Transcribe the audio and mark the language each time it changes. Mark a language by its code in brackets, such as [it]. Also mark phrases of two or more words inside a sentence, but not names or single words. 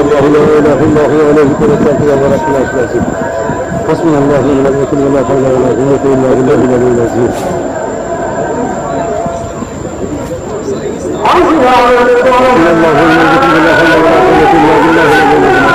[ar] حسبنا الله لا إله إلا هو وعليه توكلت وهو رب العرش العظيم. حسبنا الله ونعم الوكيل ولا حول ولا قوة إلا بالله العلي العظيم. حسبنا الله ونعم الوكيل ولا حول ولا قوة إلا بالله العلي